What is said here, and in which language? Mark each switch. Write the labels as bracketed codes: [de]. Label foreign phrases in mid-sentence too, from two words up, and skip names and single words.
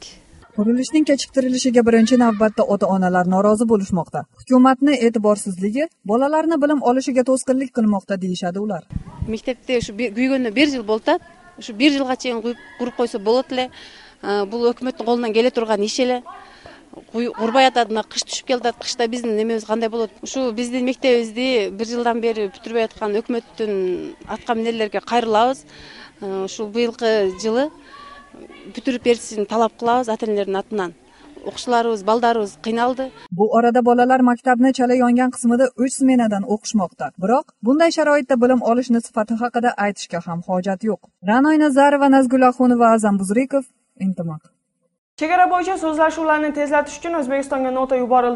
[uz] Qurilishning kechiktirilishiga birinchi navbatda ota-onalar norozi bo'lishmoqda. Hukumatning e'tiborsizligi bolalarni bilim olishiga to'sqinlik qilmoqda deyshadi ular. Maktabda shu kuygandan 1 yil bo'ldi. Shu 1 yilgacha qurib qo'ysa bo'ladi. Bu hukumatning qo'lidan kela turgan ish ele. [ky] Урбай атады, мына кыш түшүп келатат. Кышта биздин немебиз кандай болот? Ушу биздин мектебибизди 1 жылдан бери бүтүрбөй аткан өкмөттүн аткан эмнелерге кайрылабыз. Ушул быйылкы жылы бүтүрүп беришин талап кылабыз ата-энелердин атынан. Окуучуларыбыз, балдарыбыз кыйналды. [uz] Bu orada bolalar maktabni chala yongan qismida 3 smenadan o'qishmoqda. Biroq bunday sharoitda bilim olishni sifati haqida aytishga ham hojat yo'q. Ra'noy Nazarova, Nazgul Axunova, Azam Buzrikov, Intimaq. Chegara bo'yicha so'zlashuvlarni tezlatish uchun O'zbekistonga nota yuborildi.